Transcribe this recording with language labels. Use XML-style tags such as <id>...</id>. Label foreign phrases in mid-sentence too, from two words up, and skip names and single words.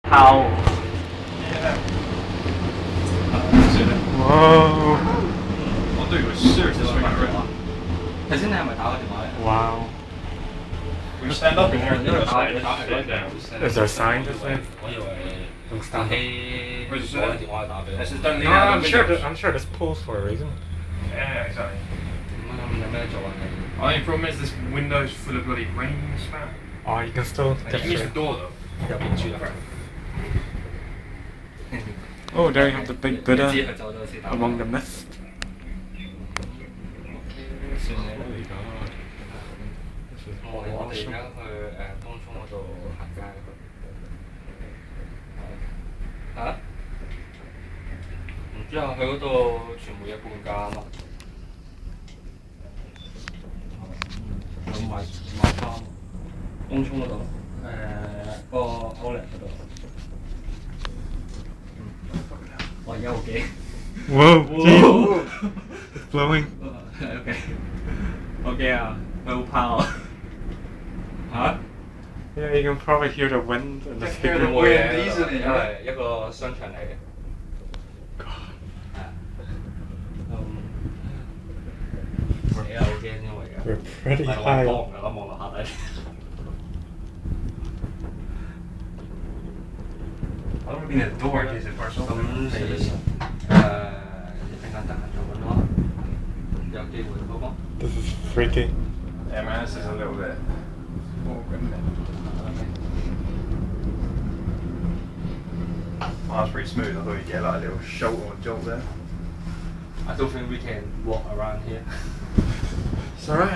<yue>拋喎。哇！我都以為</yue> <en>seriously swing around。</en> <yue>頭先你係咪打個電話咧？哇</yue> <en>We stand up in here and do it. Is there a sign to say?</en> <yue>我以為</yue> <en>Don't stand up.</en> <yue>攞個電話打俾我。</yue> <en>I just don't No, lean out I'm the sure. windows. I'm sure this pulls for a reason. Yeah, exactly.</en> <yue>咁有咩做啊？</yue> <en>Only problem is this window's full of bloody rain spam. Oh, you can still You get can use the through. door though.</en> <yue>入邊住啦。</yue> <en>Oh, there you have the big</en> <yue>知</yue> <en>Buddha</en> <yue>佢走咗先打。</yue> <en>among the mist.</en> <yue>算你啦。我哋而家去東涌嗰度行街。嚇？唔知啊，去嗰度全部有半價啊嘛。買衫。東涌嗰度，個Outlet嗰度。我而家好驚。</yue> <en>Whoa! Jeez. It's blowing.</en> <yue>OK，好驚啊！佢好拋啊！嚇？</yue> <en>Yeah, you can probably hear the wind and the Hear speaker. the wind easily,</en> <yue>因為一個商場嚟嘅。死啊！好驚因為而家。</yue> <en>We're pretty</en> <yue>唔係</yue> <en>high.</en> <yue>我望落下底。</yue> <en>I don't want to be near the door in case it bursts</en> <yue>咁</yue> <en>open.</en> <yue>你一陣間得閒就揾我，有機會好冇？</yue> <en>This is freaky. Yeah, man, this is a little bit awkward, isn't it? Oh, that's pretty smooth. I thought you'd get like a little shoulder or jolt there. I don't think we can walk around here. It's alright.</en>